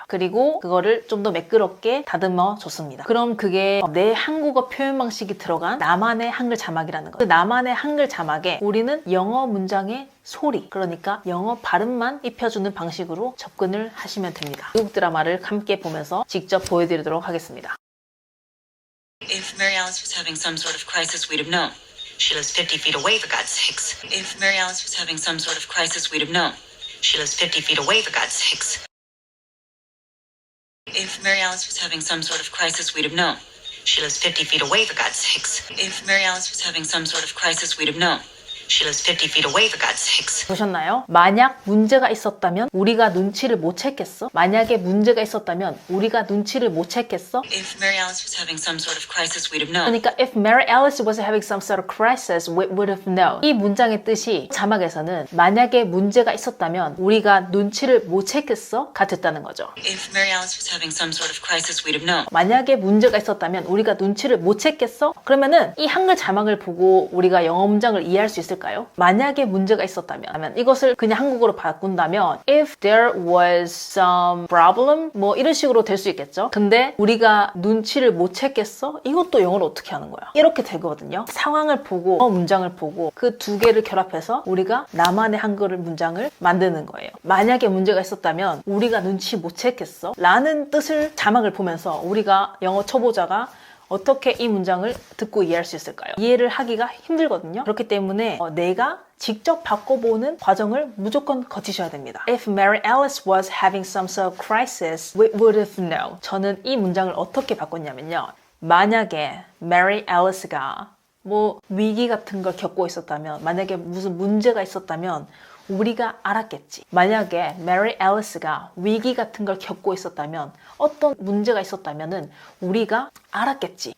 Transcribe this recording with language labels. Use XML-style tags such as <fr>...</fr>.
<ko>그리고 그거를 좀 더 매끄럽게 다듬어 줬습니다. 그럼 그게 내 한국어 표현 방식이 들어간 나만의 한글 자막이라는 거예요. 그 나만의 한글 자막에 우리는 영어 문장의 소리, 그러니까 영어 발음만 입혀주는 방식으로 접근을 하시면 됩니다. 미국 드라마를 함께 보면서 직접 보여드리도록 하겠습니다.</ko> <en>If Mary Alice was having some sort of crisis, we'd have known. She lives 50 feet away, for God's sakes. If Mary Alice was having some sort of crisis, we'd have known. She lives 50 feet away, for God's sakes. If Mary Alice was having some sort of crisis, we'd have known. She lives 50 feet away, for God's sakes. If Mary Alice was having some sort of crisis, we'd have known. She lives 50 feet away, for God's sakes.</en> <ko>보셨나요? 만약 문제가 있었다면 우리가 눈치를 못 챘겠어? 만약에 문제가 있었다면 우리가 눈치를 못 챘겠어?</ko> <en>If Mary Alice was having some sort of crisis, we'd have known.</en> <ko>그러니까</ko> <en>if Mary Alice was having some sort of crisis, we would have known.</en> <ko>이 문장의 뜻이 자막에서는 만약에 문제가 있었다면 우리가 눈치를 못 챘겠어? 같았다는 거죠.</ko> <en>If Mary Alice was having some sort of crisis, we'd have known.</en> <ko>만약에 문제가 있었다면 우리가 눈치를 못 챘겠어? 그러면은 이 한글 자막을 보고 우리가 영어 문장을 이해할 수 있을까요? 있을까요? 만약에 문제가 있었다면, 이것을 그냥 한국어로 바꾼다면</ko> <en>if there was some problem</en> <ko>뭐 이런 식으로 될 수 있겠죠. 근데 우리가 눈치를 못 챘겠어? 이것도 영어로 어떻게 하는 거야? 이렇게 되거든요. 상황을 보고 문장을 보고 그 두 개를 결합해서 우리가 나만의 한글 문장을 만드는 거예요. 만약에 문제가 있었다면 우리가 눈치 못 챘겠어? 라는 뜻을 자막을 보면서 우리가 영어 초보자가 어떻게 이 문장을 듣고 이해할 수 있을까요? 이해를 하기가 힘들거든요. 그렇기 때문에 내가 직접 바꿔보는 과정을 무조건 거치셔야 됩니다.</ko> <en>If Mary Alice was having some sort of crisis, we would have known.</en> <ko>저는 이 문장을 어떻게 바꿨냐면요. 만약에 Mary Alice가 뭐 위기 같은 걸 겪고 있었다면, 만약에 무슨 문제가 있었다면 우리가 알았겠지. 만약에 Mary Alice가 위기 같은 걸 겪고 있었다면, 어떤 문제가 있었다면은 우리가 알았겠지.</ko>